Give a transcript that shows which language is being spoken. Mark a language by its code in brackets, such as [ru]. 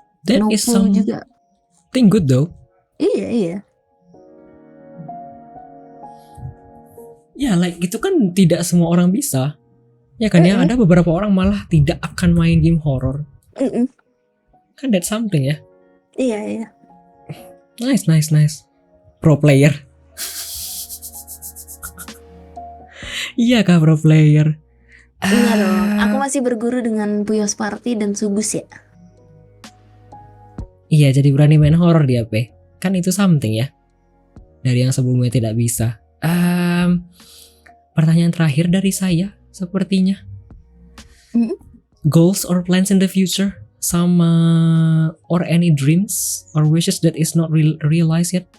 [en] That is something good though. [id] Iya. Ya, like gitu kan tidak semua orang bisa. Ya kan ya, ada beberapa orang malah tidak akan main game horror. Kan [en] that's something [id] ya. Iya. [en] Nice. Pro player. [id] Iya kah [en] pro player? [id] Enggak dong, aku masih berguru dengan Puyos Party dan Subus ya. Iya, jadi berani main horror di HP. Kan itu something ya. Dari yang sebelumnya tidak bisa. Pertanyaan terakhir dari saya sepertinya. [en] Goals or plans in the future? Sama or any dreams or wishes that is not realized yet?